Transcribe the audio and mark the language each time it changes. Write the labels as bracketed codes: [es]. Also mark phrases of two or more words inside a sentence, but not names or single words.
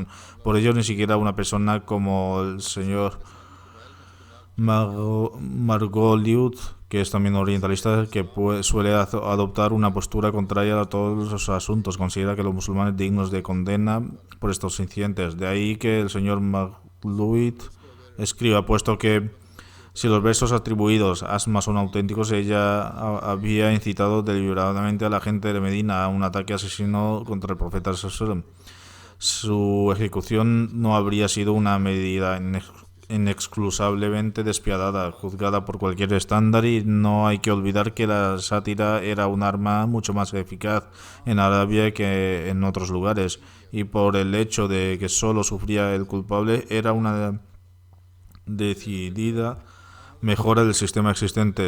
[es] Por ello, ni siquiera una persona como el señor Margoliouth, que es también orientalista, que suele adoptar una postura contraria a todos los asuntos, considera que los musulmanes dignos de condena por estos incidentes. De ahí que el señor Margoliouth escriba, puesto que si los versos atribuidos a Asma son auténticos, ella había incitado deliberadamente a la gente de Medina a un ataque asesino contra el profeta [ar] صلى الله عليه وسلم. [es] Su ejecución no habría sido una medida inexcusablemente despiadada, juzgada por cualquier estándar, y no hay que olvidar que la sátira era un arma mucho más eficaz en Arabia que en otros lugares, y por el hecho de que solo sufría el culpable, era una decidida mejora del sistema existente.